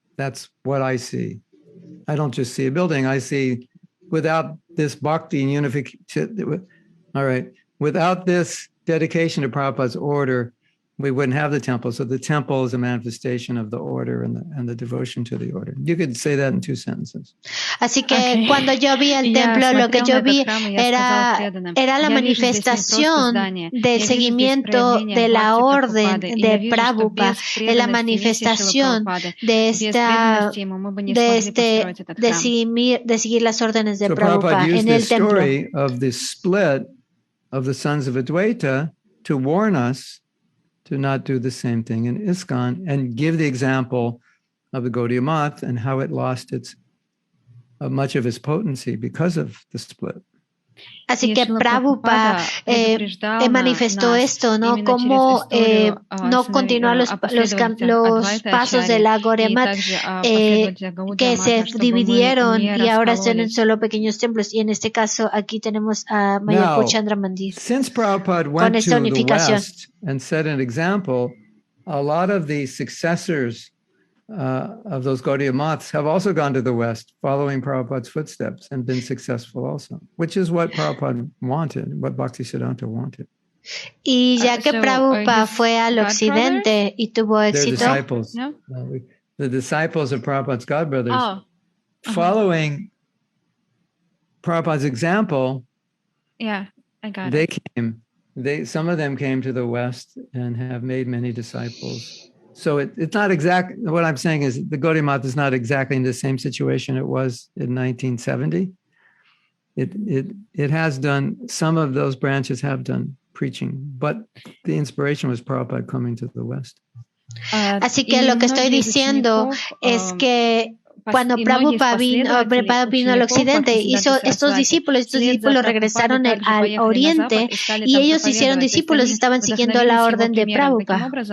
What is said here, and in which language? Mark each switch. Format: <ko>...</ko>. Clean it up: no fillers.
<en>That's what I see. I don't just see a building. I see without this Bhakti and unification, all right, without this dedication to Prabhupada's order, we wouldn't have the temple. So the temple is a manifestation of the order and the devotion to the order. You could say that in 2 sentences.</en> <es>Así que cuando yo vi el templo, lo que yo vi era la manifestación del seguimiento de la orden de Prabhupada, de la manifestación de seguir las órdenes de Prabhupada en el templo.</es> <en>Prabhupada used the story of the split of the sons of Advaitya to warn us to not do the same thing in ISKCON and give the example of the Gaudiya Math and how it lost much of its potency because of the split.</en> <es>Así que Prabhupada manifestó esto, ¿no? Cómo no continuar los pasos de la Gaudiya Math que se dividieron y ahora están en solo pequeños templos. Y en este caso aquí tenemos a Mayapur Chandra Mandir.</es> <en>Since Prabhupada went to the West and set an example, a lot of the successors of those Gaudiya Maths have also gone to the West, following Prabhupada's footsteps and been successful also, which is what Prabhupada wanted, what Bhaktisiddhanta wanted.</en> <es>Y ya que Prabhupada fue al occidente y tuvo éxito,</es> <en>the disciples of Prabhupada's godbrothers, following Prabhupada's example, I got it. Some of them came to the West and have made many disciples. So it's not exact. What I'm saying is the Gaudiya Math is not exactly in the same situation it was in 1970. It has done, some of those branches have done preaching, but the inspiration was Prabhupada coming to the West.</en> <es>Así que lo que estoy diciendo es que cuando Prabhupada vino al occidente, estos discípulos regresaron al oriente y ellos hicieron discípulos, estaban siguiendo la orden de Prabhupada.</es>